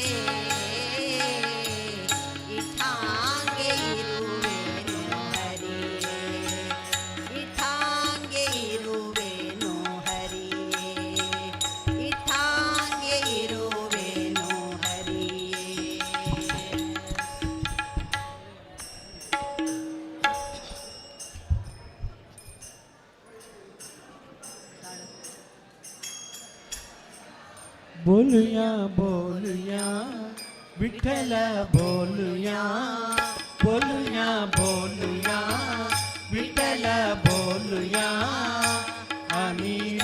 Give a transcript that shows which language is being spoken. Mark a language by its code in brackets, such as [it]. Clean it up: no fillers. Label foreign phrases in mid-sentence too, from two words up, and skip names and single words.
[kn] ಇಟ್ಟಾಗೆ ಇರುವೆನು ಹರಿಯೇ ಇಟ್ಟಾಗೆ ಇರುವೆನು ಹರಿಯೇ ಇಟ್ಟಾಗೆ ಇರುವೆನು ಹರಿಯೇ [mr] बोलूया बोलूया विठ्ठल बोलूया बोलूया बोलूया विठ्ठल बोलूया आम्ही